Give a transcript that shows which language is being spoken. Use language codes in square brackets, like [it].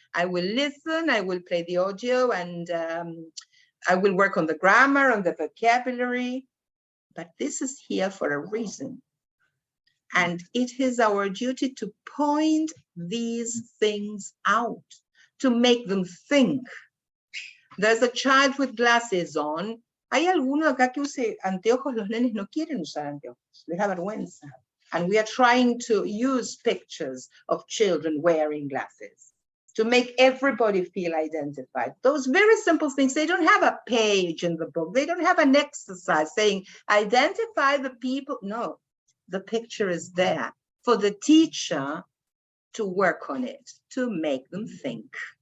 [en] I will listen, I will play the audio, and I will work on the grammar, on the vocabulary. But this is here for a reason. And it is our duty to point these things out, to make them think. There's a child with glasses on. [es] Hay alguno acá que use anteojos, los nenes no quieren usar anteojos, les da vergüenza. [en] And we are trying to use pictures of children wearing glasses to make everybody feel identified. Those very simple things, they don't have a page in the book. They don't have an exercise saying, identify the people. No, the picture is there for the teacher to work on it, to make them think.